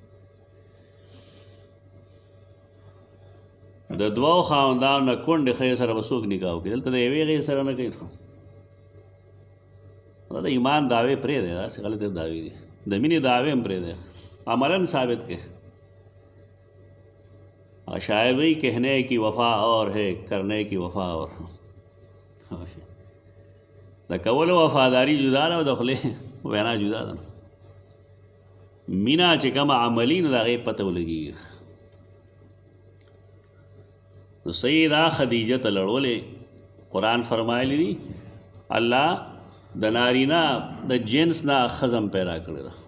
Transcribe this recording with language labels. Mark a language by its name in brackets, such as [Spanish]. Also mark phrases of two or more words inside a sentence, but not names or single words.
[Pashto] د دوو خاوندانو نه کونډې ښځې سره به څوک نکاح وکړي؟ دلته د یوې ښځې سره نه کوي. دا د ایمان دعوې پرېږدی، داسې غلطې دعوې دي. د مینې دعوې هم پرېږدی، عملاً ثابت کړئ. [Urdu] شاعر وی کہنے کی وفا اور ہے کرنے کی وفا اور. [Pashto] د کولو وفاداری جدا ده او د خولې وینا جدا ده. مینا چې کومه عملي نو د هغې پته ولګېږي. نو سیده خدیجه ته لړولې. قرآن فرمایلی دي الله د نارینه د جنس نه ښځم پیدا کړې ده.